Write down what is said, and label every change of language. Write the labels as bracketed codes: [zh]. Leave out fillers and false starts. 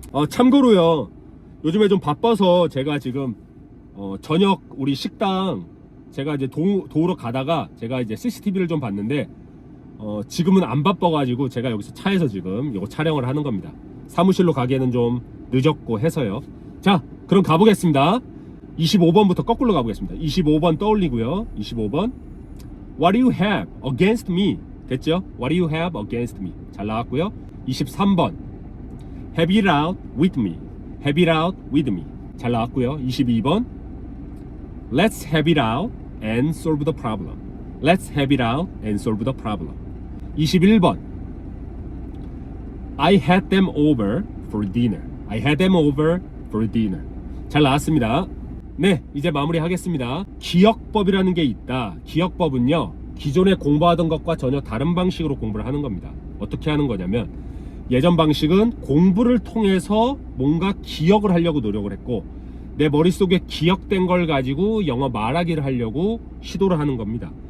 [ko] 참고로요, 요즘에 좀 바빠서 제가 지금 저녁 우리 식당 제가 이제 도우러 가다가 제가 이제 CCTV를 좀 봤는데 지금은 안 바빠가지고 제가 여기서 차에서 지금 이거 촬영을 하는 겁니다. 사무실로 가기에는 좀 늦었고 해서요. 자, 그럼 가보겠습니다. 25번부터 거꾸로 가보겠습니다. 25번 떠올리고요. [en] 25번 What do you have against me? [ko] 됐죠? [en] What do you have against me? [ko] 잘 나왔고요. [en] 23번 Have it out with me. Have it out with me. [ko] 잘 나왔고요. [en] 22번 Let's have it out and solve the problem. Let's have it out and solve the problem. 21번 I had them over for dinner. I had them over for dinner. [ko] 잘 나왔습니다. 네, 이제 마무리하겠습니다. 기억법이라는 게 있다. 기억법은요, 기존에 공부하던 것과 전혀 다른 방식으로 공부를 하는 겁니다. 어떻게 하는 거냐면, 예전 방식은 공부를 통해서 뭔가 기억을 하려고 노력을 했고, 내 머릿속에 기억된 걸 가지고 영어 말하기를 하려고 시도를 하는 겁니다.